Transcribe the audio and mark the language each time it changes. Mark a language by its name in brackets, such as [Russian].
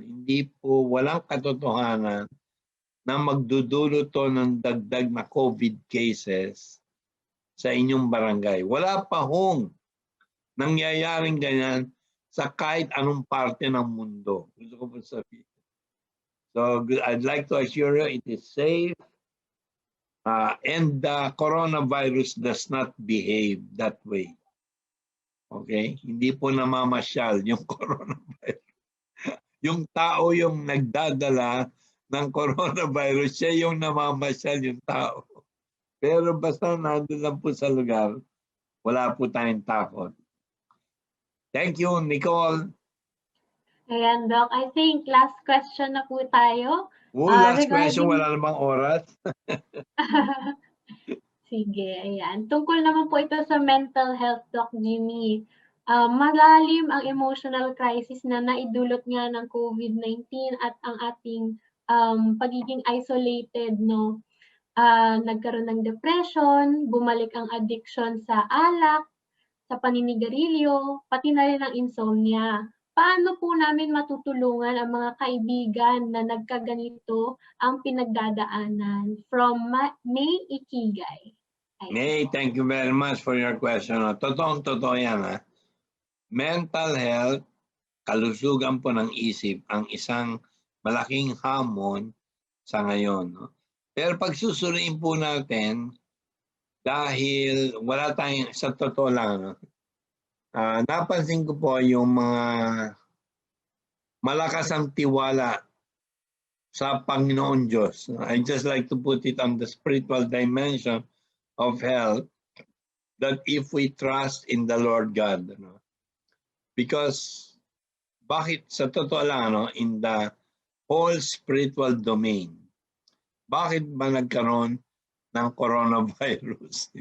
[Filipino] Hindi po, walang katotohanan na magdudulot to ng dagdag na COVID cases sa inyong barangay. Wala pa hong nangyayaring ganyan sa kahit anong parte ng mundo. Gusto ko po sabihin. [English] So I'd like to assure you it is safe and the coronavirus does not behave that way. [Filipino] Okay? Hindi po namamasyal yung coronavirus. Yung tao yung nagdadala ng coronavirus, siya yung namamasyal yung tao. Pero basta nandun lang po sa lugar, wala po tayong takot. [English] Thank you, Nicole. [Filipino] Ayan, Doc. [English] I think last question [Filipino] na po tayo. Last question, wala namang oras. Sige, ayan. Tungkol naman po ito sa mental health, Doc Jimmy. Malalim ang emotional crisis na naidulot nga ng COVID-19 at ang ating pagiging isolated, no? Nagkaroon ng depression, bumalik ang addiction sa alak, sa paninigarilyo, pati na rin ang insomnia. Paano po namin matutulungan ang mga kaibigan na nagkaganito ang pinagdadaanan? [English] From May Ikigay. May, thank you very much for your question. [Filipino] Totoo yan. Ha? Mental health, kalusugan po ng isip, ang isang malaking hamon sa ngayon. No? Pero pag susuriin po natin, dahil wala tayong, sa totoo lang, no? Napansin ko po yung mga malakas ang tiwala sa Panginoon Diyos. [English] I just like to put it on the spiritual dimension of health, that if we trust in the Lord God, no? [Filipino] Because bakit sa totoo lang, no, [English] in the whole spiritual domain, [Filipino] bakit ba nagkaroon ng coronavirus?